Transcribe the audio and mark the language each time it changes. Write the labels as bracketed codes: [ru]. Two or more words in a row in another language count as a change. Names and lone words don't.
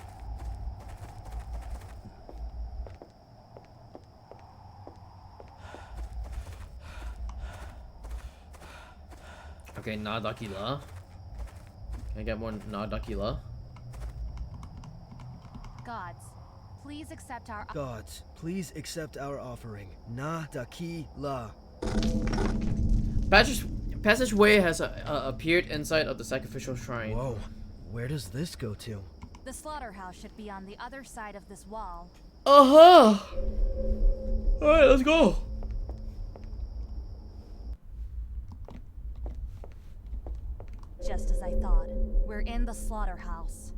[en] Okay, Nadakila. Can I get more Nadakila? Gods, please accept our... Gods, please accept our offering. Na daki la. Passageway has appeared inside of the sacrificial shrine. Whoa, where does this go to? The slaughterhouse should be on the other side of this wall. Uh-huh! Alright, let's go! Just as I thought, we're in the slaughterhouse.